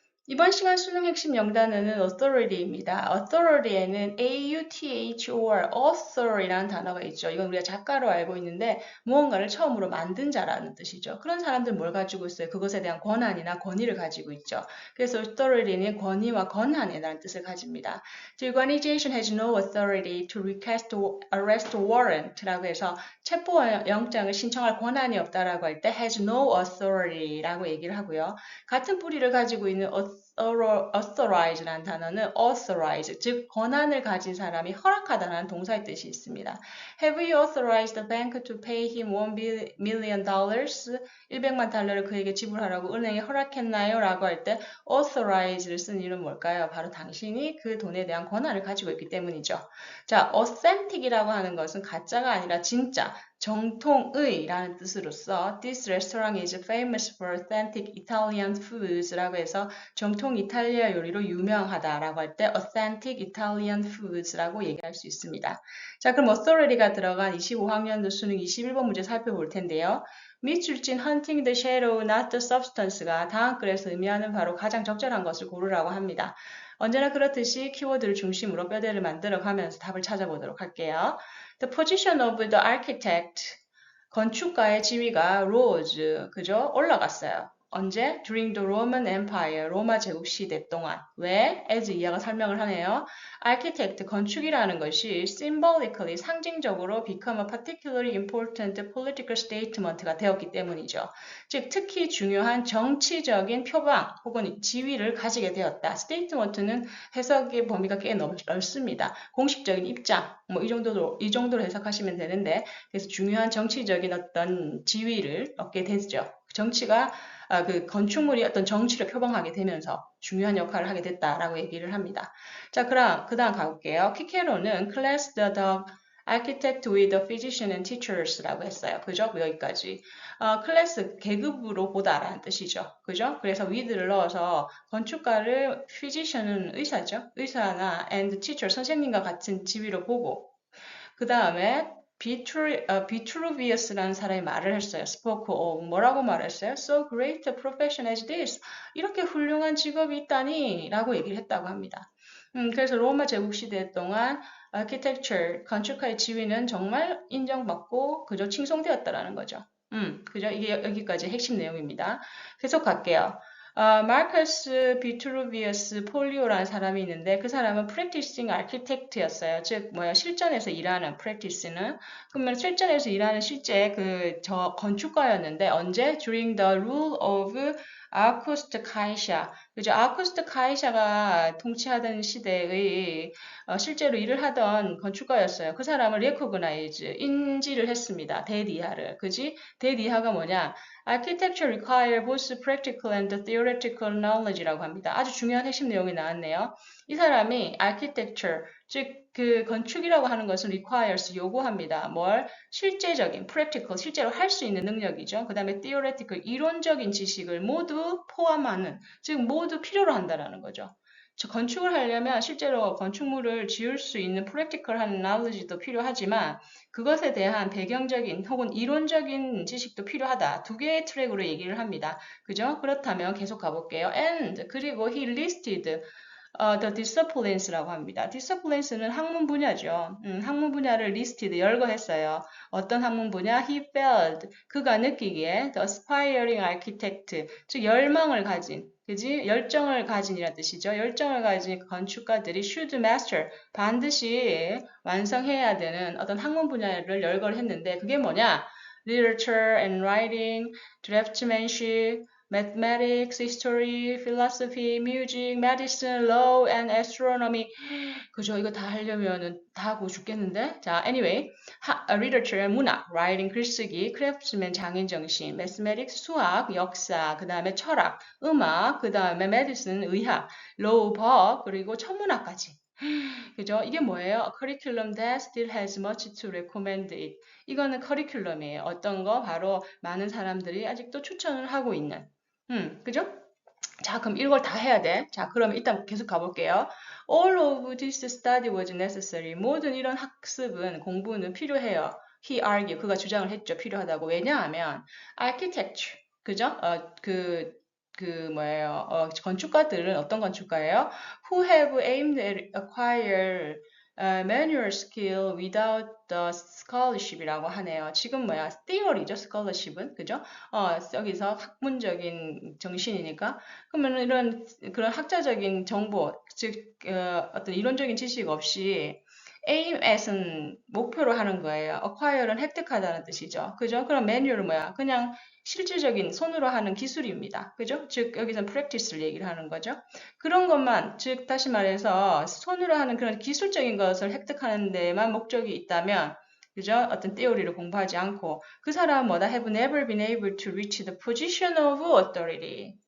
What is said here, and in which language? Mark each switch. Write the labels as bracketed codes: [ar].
[ko] 이번 시간 수능 핵심 영단어는 authority입니다. authority에는 author, author이라는 단어가 있죠. 이건 우리가 작가로 알고 있는데 무언가를 처음으로 만든 자라는 뜻이죠. 그런 사람들 뭘 가지고 있어요? 그것에 대한 권한이나 권위를 가지고 있죠. 그래서 authority는 권위와 권한이라는 뜻을 가집니다. [en] The organization has no authority to request arrest warrant [ko] 라고 해서 체포영장을 신청할 권한이 없다라고 할 때 [en] has no authority [ko] 라고 얘기를 하고요. 같은 뿌리를 가지고 있는 authorize라는 단어는 authorize, 즉 권한을 가진 사람이 허락하다는 동사의 뜻이 있습니다. [en] Have you authorized the bank to pay him $1 million? [ko] 100만 달러를 그에게 지불하라고 은행이 허락했나요? 라고 할 때 authorize를 쓴 이유는 뭘까요? 바로 당신이 그 돈에 대한 권한을 가지고 있기 때문이죠. 자, authentic이라고 하는 것은 가짜가 아니라 진짜, 정통의라는 뜻으로서 [en] This restaurant is famous for authentic Italian foods [ko] 라고 해서 정통 이탈리아 요리로 유명하다라고 할 때 [en] authentic Italian foods [ko] 라고 얘기할 수 있습니다. 자, 그럼 authority가 들어간 25학년도 수능 21번 문제 살펴볼 텐데요. 밑줄진 hunting the shadow, not the substance가 다음 글에서 의미하는 바로 가장 적절한 것을 고르라고 합니다. 언제나 그렇듯이 키워드를 중심으로 뼈대를 만들어 가면서 답을 찾아보도록 할게요. [en] The position of the architect, [ko] 건축가의 지위가 [en] rose, 그죠? [ko] 올라갔어요. 언제? [en] During the Roman Empire, [ko] 로마 제국 시대 동안. 왜? as 이하가 설명을 하네요. [en] architect, [ko] 건축이라는 것이 [en] symbolically, [ko] 상징적으로 [en] become a particularly important political statement [ko] 가 되었기 때문이죠. 즉, 특히 중요한 정치적인 표방 혹은 지위를 가지게 되었다. statement는 해석의 범위가 꽤 넓습니다. 공식적인 입장, 뭐 이 정도로 해석하시면 되는데, 그래서 중요한 정치적인 어떤 지위를 얻게 되죠. 정치가 그 건축물이 어떤 정치를 표방하게 되면서 중요한 역할을 하게 됐다라고 얘기를 합니다. 자, 그럼 그 다음 가볼게요. [en] 키케로는 class the architect with the physician and teachers [ko] 라고 했어요. 그죠? 여기까지. 클래스 계급으로 보다라는 뜻이죠. 그죠? 그래서 with를 넣어서 건축가를 physician은 의사죠. 의사나 [en] and teacher [ko] 선생님과 같은 지위로 보고 그 다음에 비트루비어스라는 사람이 말을 했어요. spoke 뭐라고 말했어요? [en] So great a profession as this. [ko] 이렇게 훌륭한 직업이 있다니 라고 얘기를 했다고 합니다. 그래서 로마 제국 시대 동안 architecture, 건축가의 지위는 정말 인정받고 그저 칭송되었다라는 거죠. 그죠? 이게 여기까지 핵심 내용입니다. 계속 갈게요. 마르커스 비트루비어스 폴리오라는 사람이 있는데 그 사람은 practicing architect였어요. 즉 뭐야 실전에서 일하는 practice는 그러면 실전에서 일하는 실제 저 건축가였는데 언제? [en] During the rule of 아우구스트 카이샤. [ko] 그죠? 아우구스트 카이샤가 통치하던 시대의 실제로 일을 하던 건축가였어요. 그 사람을 recognize, 인지를 했습니다. 대리하를. 그지? 대리하가 뭐냐? [en] Architecture require both practical and theoretical knowledge [ko] 라고 합니다. 아주 중요한 핵심 내용이 나왔네요. 이 사람이 architecture, 즉 그 건축이라고 하는 것은 requires 요구합니다. 뭘? 실제적인, practical, 실제로 할 수 있는 능력이죠. 그 다음에 theoretical, 이론적인 지식을 모두 포함하는, 즉 모두 필요로 한다라는 거죠. 건축을 하려면 실제로 건축물을 지을 수 있는 practical한 knowledge도 필요하지만 그것에 대한 배경적인 혹은 이론적인 지식도 필요하다. 두 개의 트랙으로 얘기를 합니다. 그죠? 그렇다면 계속 가볼게요. [en] And [ko] 그리고 [en] he listed the disciplines [ko] 라고 합니다. disciplines는 학문 분야죠. 학문 분야를 listed 열거했어요. 어떤 학문 분야? [en] He felt [ko] 그가 느끼기에 [en] the aspiring architect [ko] 즉 열망을 가진 그지? 열정을 가진이라는 뜻이죠. 열정을 가진 건축가들이 should master 반드시 완성해야 되는 어떤 학문 분야를 열거를 했는데 그게 뭐냐? [en] literature and writing, draftsmanship, mathematics, history, philosophy, music, medicine, law, and astronomy. [ko] 그죠? 이거 다 하려면은 다 하고 죽겠는데? 자, anyway. literature, 문학, writing, 글쓰기, craftsman, 장인정신, mathematics, 수학, 역사, 그 다음에 철학, 음악, 그 다음에 medicine, 의학, law, 법, 그리고 천문학까지. 그죠? 이게 뭐예요? [en] A curriculum that still has much to recommend it. [ko] 이거는 커리큘럼이에요. 어떤 거? 바로 많은 사람들이 아직도 추천을 하고 있는. 그죠? 자, 그럼 이걸 다 해야 돼. 자, 그럼 일단 계속 가볼게요. [en] All of this study was necessary. [ko] 모든 이런 학습은, 공부는 필요해요. [en] He argued. [ko] 그가 주장을 했죠. 필요하다고. 왜냐하면 architecture, 그죠? 그 뭐예요? 건축가들은 어떤 건축가예요? [en] Who have aimed at acquire manual skill without the scholarship [ko] 이라고 하네요. 지금 뭐야? theory죠, scholarship은. 그죠? 여기서 학문적인 정신이니까. 그러면 이런 그런 학자적인 정보, 즉 어떤 이론적인 지식 없이 aim at은 목표로 하는 거예요. acquire는 획득하다는 뜻이죠. 그죠? 그럼 manual은 뭐야? 그냥 실질적인 손으로 하는 기술입니다. 그죠? 즉 여기서 practice를 얘기를 하는 거죠. 그런 것만, 즉 다시 말해서 손으로 하는 그런 기술적인 것을 획득하는 데만 목적이 있다면, 그죠? 어떤 theory를 공부하지 않고 그 사람은 뭐다? [en] have never been able to reach the position of authority.